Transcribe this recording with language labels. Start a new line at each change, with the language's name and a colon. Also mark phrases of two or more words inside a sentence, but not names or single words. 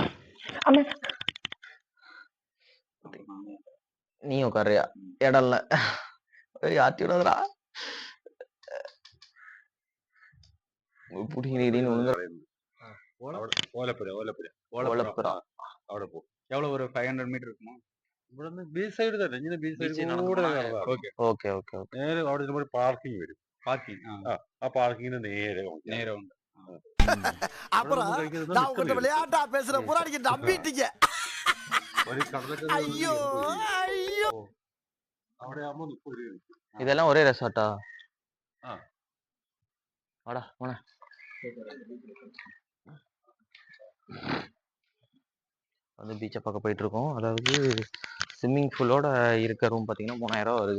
Tamil: நீ உட்காரியா? இடம் இல்ல, ஆட்டி விடாதடா. எவ்வளவு ஒரு 500 மீட்டர் இருக்குமா?
Malayalam: ഇവിടുന്ന് ബീച്ച് സൈഡ് തന്നെ, ഇങ്ങനെ ബീച്ച് സൈഡ് കൂടെ ഓക്കെ ഓക്കെ ഓക്കെ. നേരെ അവിടെ ഒരു പാർക്കിംഗ് വരും. പാർക്കിംഗ് ആ പാർക്കിങ്ങിന് നേരെ ഉണ്ട്.
Tamil: அப்புறம் நான் உங்ககிட்ட விளையாட்டா பேசுற புறாடிக்கு நம்பிட்டீங்க. ஐயோ ஐயோ.
Malayalam: അവിടെ ആവുമ്പോ
Tamil: இதெல்லாம் ஒரே ரெசார்ட்டா? வாடா போன. வந்து பீச்சை பார்க்க போயிட்டு இருக்கோம். அதாவது ஸ்விம்மிங் பூலோட இருக்க ரூம் பார்த்தீங்கன்னா 3000 வருது.